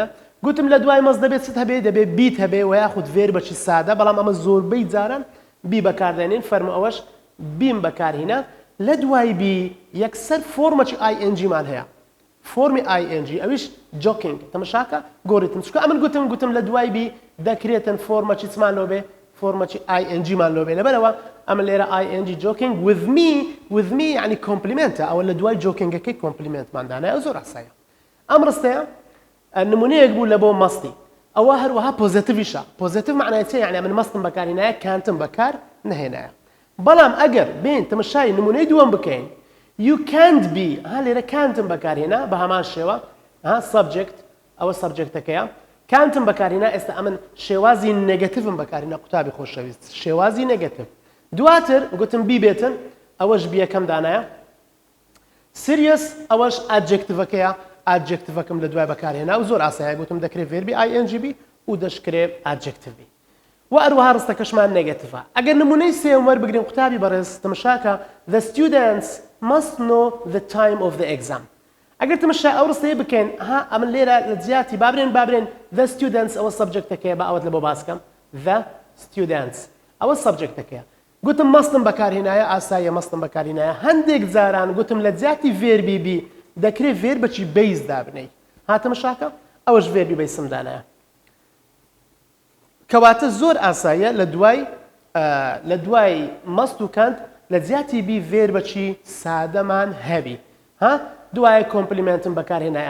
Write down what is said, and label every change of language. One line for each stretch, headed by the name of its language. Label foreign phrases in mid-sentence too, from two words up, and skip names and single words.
Central Kurdish: گوتم لە دوای مەست دەبێت چت هەبێ؟ دەبێت بیت هەبێ و یاخود ڤێربەچی سادە، بەڵام ئەمە زۆربەی جاران بی بەکاردێنین، فەرمو ئەوەش بیم بەکارهێنا. لە دوای بی یەکسەر فۆرمەچی ING مان هەیە، فۆرمی ING ئەویش جۆکینگ، تەماشاکە گۆڕیتم چکە ئەمن گوتم لە دوای بی دەکرێتن فۆرمەچی چمان لۆ بێ، فۆرمەچی ING مان لۆ بێ، لەبەرەوە ئەمە لێرە ING
English: joking with me
Central Kurdish: یعنی کۆمپلیمنتە، ئەوە لە دوای جۆکینگەکەی کۆمپلیمنتمان دانایە، ئەو زۆر ئاساییە. ئەم ڕستەیە نمونەیەک بوو لە بۆ مەستی، ئەوە هەروەها پۆزیتیڤیشە. پۆزیتیڤ معنای چێ؟ یعنی من مەستم بەکارهێنایە کانتم بەکار نهێنایە. بەڵام ئەگەر بین تەماشای نمونەی دووەم بکەین،
English: you can't be،
Central Kurdish: ها لێرە کانتم بەکارهێنا بە هەمان شێوە، ها سەبجەکت ئەوە سەبجەکتەکەیە، کانتم بەکارهێنا. ئێستا ئەمن شێوازی نێگەتیڤم بەکارهێنا قوتابی خۆشەویست، شێوازی نێگەتیڤ. دواتر گوتم بی بێتن، ئەوەش بیەکەم دانایە. سریەس ئەوەش ئادجکتیڤەکەیە، ئادجکتیڤەکەم لە دوای بەکارهێنا و زۆر ئاساییە، گوتم دەکرێت ڤێربی ING بی و دەشکرێت ئادجکتیڤ بی. و هەروەها ڕستەکەشمان نێگەتیڤە. ئەگەر نمونەی سێوەم وەربگرین قوتابی بەڕێز تەماشاکە
English: the students must know the time of the exam.
Central Kurdish: ئەگەر تەماشا ئەو ڕستەیە بکەین ئەمە لێرە لە جیاتی بابرێن
English: the students
Central Kurdish: ئەوە سەبجەکتەکەیە بە ئەوەت لە بۆ باسکەم
English: the students
Central Kurdish: ئەوە سەبجەکتەکەیە. گوتم مەستم بەکارهێنایە ئاساییە مەستم بەکارهێنایە هەندێک جاران گوتم لە جیاتی ڤێربی بی دەکرێت ڤێر بەچی بەیز دابنەی هاتەمەشاکە ئەوەش ڤێربی بەیسمدانایە. کەواتە زۆر ئاساییە لە دوای مەست و کەند لە جیاتی بی ڤێر بەچی سادەمان هەبی دوایە کۆمپلیمنتم بەکارهێنایە.